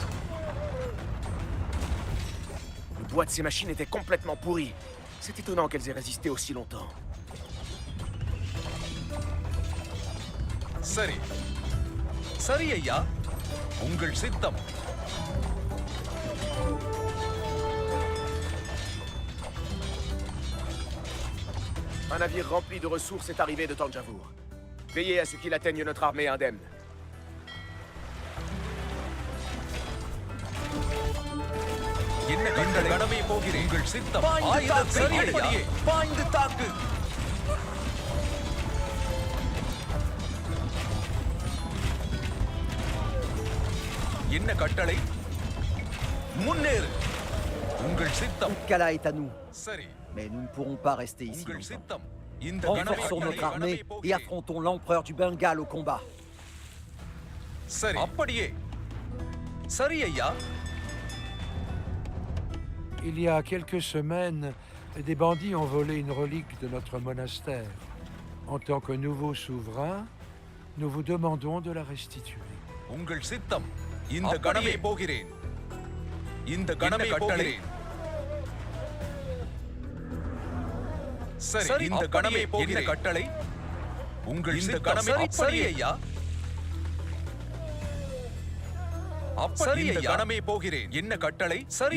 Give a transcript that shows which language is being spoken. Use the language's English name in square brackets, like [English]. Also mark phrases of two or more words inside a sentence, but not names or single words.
[French] Le bois de ces machines était complètement pourri. C'est étonnant qu'elles aient résisté aussi longtemps. [Tamil] சரி. சரி ஐயா. உங்கள் சித்தம். [French] Un navire rempli de ressources est arrivé de Tanjavur. Veillez à ce qu'il atteigne notre armée indemne. [Tamil] என்ன கட்டளை? கடமை போகிறேன். உங்கள் சித்தம். ஆயுதத்தை எடு. பாய்ந்து தாக்கு. என்ன கட்டளை? முன்னேறு. உங்கள் சித்தம். [French] Utkala est à nous, [Tamil] சரி. [French] mais nous ne pourrons pas rester ici [Tamil] உங்கள் [French] longtemps. [Tamil] சித்தம். இந்த [French] Renforçons notre armée et affrontons l'empereur du Bengale au combat. [Tamil] சரி. அப்படியே. சரி ஐயா. [French] Il y a quelques semaines, des bandits ont volé une relique de notre monastère. En tant que nouveau souverain, nous vous demandons de la restituer. [Tamil] உங்கள் சித்தம். இந்த கணமே போகிறேன். இந்த கணமே போகிறேன். சரி. இந்த கணமே போகிறேன். என்ன கட்டளை? உங்கள் இந்த கணமே. சரி ஐயா. அப்படி இந்த கணமே போகிறேன். என்ன கட்டளை? சரி.